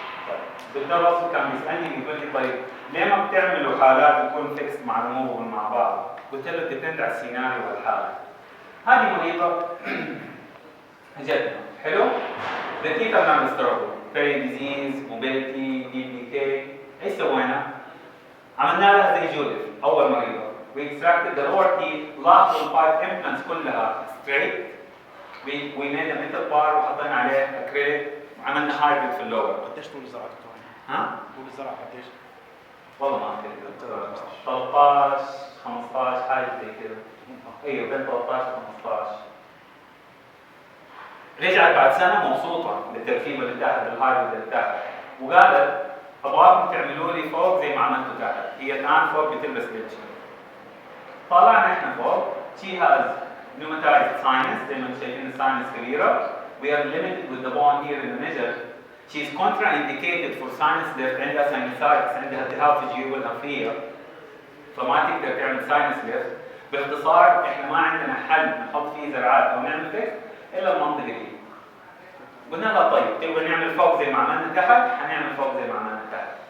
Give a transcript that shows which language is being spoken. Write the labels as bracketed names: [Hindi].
[Arabic] طيب دكتور وصفي كان بيسالني بيقول لي طيب ليه ما بتعملوا حالات تكون فيكس مع ريموفبل مع بعض؟ قلت له ديبند على السيناريو والحاله. هذه مريضه جدنا حلو؟ [English] The teeth are not restorative. Very disease, mobility, DPK. [Arabic] ايش سوينا؟ عملنا لها زي جودة اول مريضه. [English] We extracted the lower teeth, lateral 5 implants [Arabic] كلها [English] straight. We made a metal bar [Arabic] وحطينا عليه [English] acrylic [Arabic] وعملنا [English] hybrid [Arabic] في اللور. قديش طول الزرعه دكتور؟ ها؟ طول الزرعه قديش؟ والله ما اذكر 13 15 حاجه زي كده. ايوه بين 13 و 15. رجعت بعد سنه مبسوطه بالتركيبه اللي تحت الهايبرد اللي تحت وقالت ابغاكم تعملوا لي فوق زي ما عملتوا تحت. هي الان فوق بتلبس ليتش. طلعنا احنا فوق. [English] She has pneumatized sinus [Arabic] زي ما انتم شايفين الساينس كبيره. [English] We are limited with the bone here in the middle. She is contraindicated for sinus lift. [Arabic] عندها sinusitis، عندها التهاب في الجيوب الأنفية فما تقدر تعمل sinus lift. باختصار احنا ما عندنا حل نحط فيه زرعات او نعمل فيكس الا المنطقه دي. قلنا لها طيب تبغى نعمل فوق زي ما عملنا تحت، حنعمل فوق زي ما عملنا تحت.